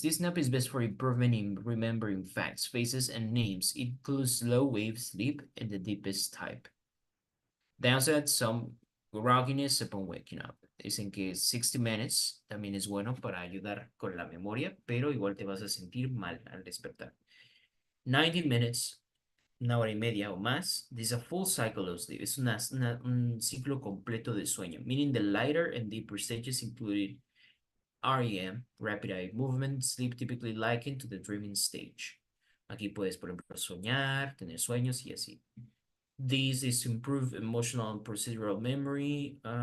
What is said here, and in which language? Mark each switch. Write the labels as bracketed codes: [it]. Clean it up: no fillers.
[en] This nap is best for improvement in remembering facts, faces, and names. It includes slow wave sleep and the deepest type. Downside, some grogginess upon waking up. [es] Dicen que [en] 60 minutes [es] también es bueno para ayudar con la memoria, pero igual te vas a sentir mal al despertar. [en] 90 minutes, [es] una hora y media o más. [en] This is a full cycle of sleep. [es] Es un ciclo completo de sueño, [en] meaning the lighter and deeper stages included REM, rapid eye movement, sleep typically likened to the dreaming stage. [es] Aquí puedes, por ejemplo, soñar, tener sueños y así. [en] This is to improve emotional and procedural memory.